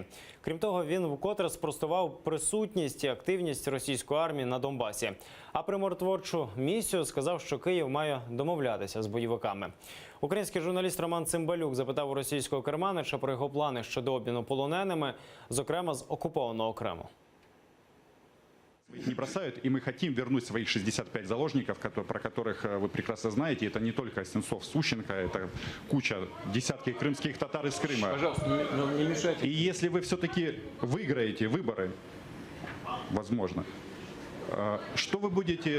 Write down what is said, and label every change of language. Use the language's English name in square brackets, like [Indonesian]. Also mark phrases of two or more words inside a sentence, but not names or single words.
[Ukrainian] Крім того, він вкотре спростував присутність і активність російської армії на Донбасі. А про миротворчу місію сказав, що Київ має домовлятися з бойовиками. Український журналіст Роман Цимбалюк запитав у російського керманича про його плани щодо обміну полоненими, зокрема з окупованого Криму. [Russian] Их не бросают, и мы хотим вернуть своих 65 заложников, про которых вы прекрасно знаете. Это не только Сенцов, Сущенко, это куча, десятки крымских татар из Крыма. Пожалуйста, не мешайте. И если вы все-таки выиграете выборы, возможно, что вы будете...